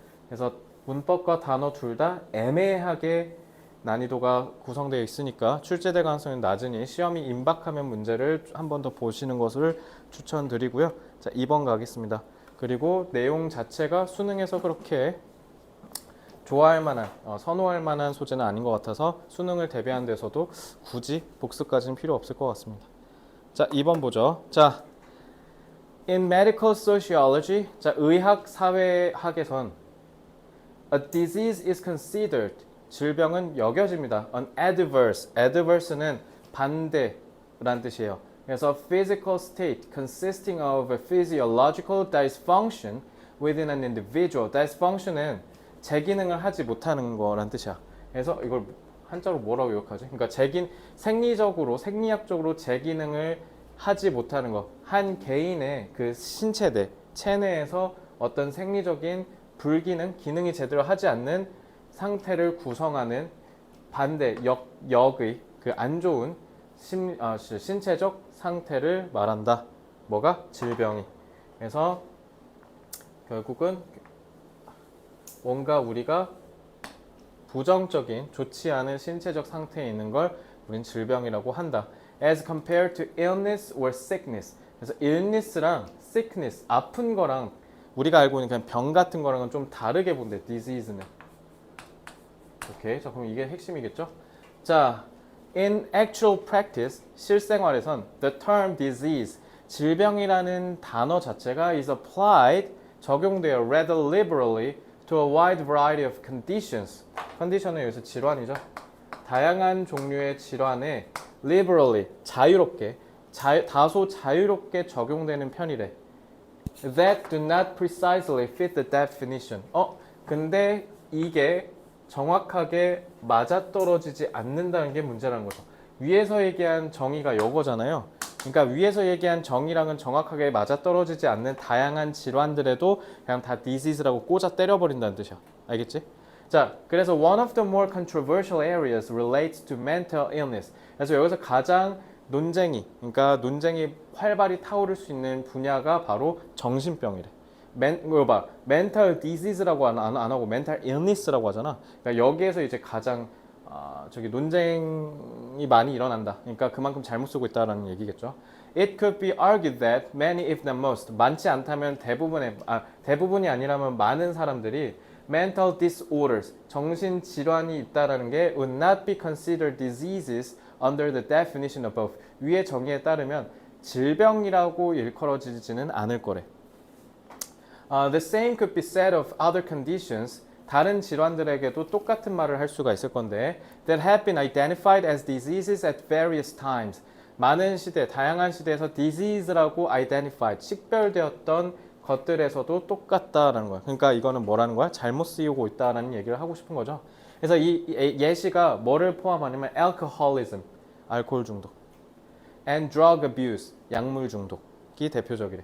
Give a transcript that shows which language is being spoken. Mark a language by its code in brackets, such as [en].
[ko] 그래서 문법과 단어 둘 다 애매하게 난이도가 구성되어 있으니까 출제될 가능성이 낮으니 시험이 임박하면 문제를 한 번 더 보시는 것을 추천드리고요. 자, 2번 가겠습니다. 그리고 내용 자체가 수능에서 그렇게 좋아할 만한, 선호할 만한 소재는 아닌 것 같아서 수능을 대비하는 데서도 굳이 복습까지는 필요 없을 것 같습니다. 자, 2번 보죠. [en] 자, in medical sociology, 자, [ko] 의학 사회학에선 [en] a disease is considered, [ko] 질병은 여겨집니다. [en] an adverse [ko] 는 반대란 뜻이에요. 그래서 [en] physical state consisting of a physiological dysfunction within an individual. [ko] dysfunction은 제 기능을 하지 못하는 거란 뜻이야. 그래서 이걸 한자로 뭐라고 기억하지? 그러니까 생리학적으로 제 기능을 하지 못하는 거. 한 개인의 그 신체 내, 체내에서 어떤 생리적인 불기능, 기능이 제대로 하지 않는 상태를 구성하는 반대 역의 그 안 좋은 신체적 상태를 말한다. 뭐가? 질병이. 그래서 결국은 뭔가 우리가 부정적인 좋지 않은 신체적 상태에 있는 걸 우린 질병이라고 한다. [en] As compared to illness or sickness. [ko] 그래서 illness랑 sickness, 아픈 거랑 우리가 알고 있는 그냥 병 같은 거랑은 좀 다르게 본대. disease는. 오케이. 자, 그럼 이게 핵심이겠죠? [en] 자, in actual practice, [ko] 실생활에선 [en] the term disease, [ko] 질병이라는 단어 자체가 [en] is applied, [ko] 적용돼요. [en] rather liberally to a wide variety of conditions. [ko] 컨디션은 여기서 질환이죠. 다양한 종류의 질환에 liberally, 자유롭게, 다소 자유롭게 적용되는 편이래. [en] That do not precisely fit the definition. [ko] 근데 이게 정확하게 맞아떨어지지 않는다는 게 문제라는 거죠. 위에서 얘기한 정의가 요거잖아요. 그러니까 위에서 얘기한 정의랑은 정확하게 맞아떨어지지 않는 다양한 질환들에도 그냥 다 disease라고 꽂아 때려버린다는 뜻이야. 알겠지? 자, 그래서 [en] one of the more controversial areas relates to mental illness. [ko] 그래서 여기서 가장 그러니까 논쟁이 활발히 타오를 수 있는 분야가 바로 정신병이래. mental disease라고 안 하고 mental illness라고 하잖아. 그러니까 여기에서 이제 가장 논쟁이 많이 일어난다. 그러니까 그만큼 잘못 쓰고 있다라는 얘기겠죠. [en] It could be argued that many, if not most, [ko] 많지 않다면 대부분이 아니라면 많은 사람들이 [en] mental disorders, [ko] 정신 질환이 있다라는 게 [en] would not be considered diseases under the definition above. [ko] 위의 정의에 따르면 질병이라고 일컬어지지는 않을 거래. [en] The same could be said of other conditions. [ko] 다른 질환들에게도 똑같은 말을 할 수가 있을 건데 [en] that have been identified as diseases at various times. [ko] 많은 시대, 다양한 시대에서 disease라고 identified, 식별되었던 것들에서도 똑같다라는 거야. 그러니까 이거는 뭐라는 거야? 잘못 쓰이고 있다라는 얘기를 하고 싶은 거죠. 그래서 이 예시가 뭐를 포함하냐면 alcoholism, 알코올 중독, [en] and drug abuse, [ko] 약물 중독이 대표적이래.